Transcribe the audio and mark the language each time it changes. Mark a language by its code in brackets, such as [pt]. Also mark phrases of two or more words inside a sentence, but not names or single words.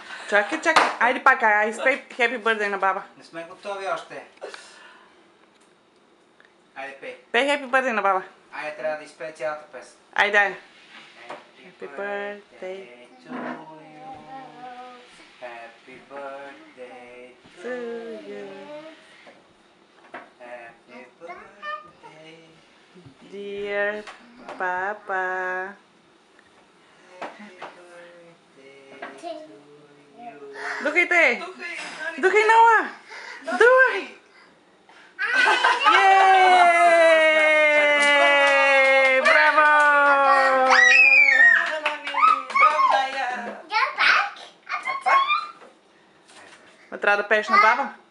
[bg] Чакай, чакай. Айде пак, изпей Happy Birthday на баба. Не сме готови още. Айде пей. Пей Happy Birthday на баба. Айде, трябва да изпее цялата песен. Айде, айде. [en] Happy birthday to you. Happy birthday to you. Happy birthday. Dear Papa. Happy birthday to you. [bg] Духайте! Духай, Ноа! Духай! Yay! Браво! Ма трябва да пееш на баба.